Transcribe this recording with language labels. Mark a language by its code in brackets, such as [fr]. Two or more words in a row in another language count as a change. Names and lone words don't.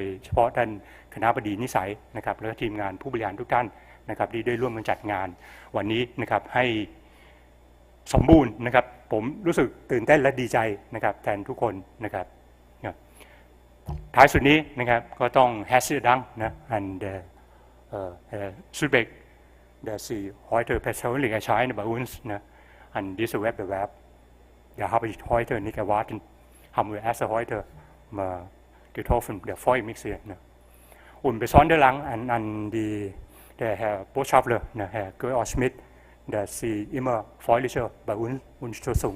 [th] เฉพาะท่านคณบดีนิสัยนะครับแล้วก็ทีมงานผู้บริหารทุกท่านนะครับที่ได้ร่วมกันจัดงานวันนี้นะครับให้สมบูรณ์นะครับผมรู้สึกตื่นเต้นและดีใจนะครับแทนทุกคนนะครับท้ายสุดนี้นะครับก็ต้อง [de] herzlichen Dank [th] นะ [de] and Südbeck dass Sie heute persönlich erscheinen bei uns ne, an diesem Wettbewerb. Ja, habe ich heute nicht erwartet, haben wir erst heute mal getroffen, der freut mich sehr. Ne. Und besonders an der Herr Botschafter, ne, Herr Georg Schmidt, dass Sie immer freundlicher bei uns unterstützen.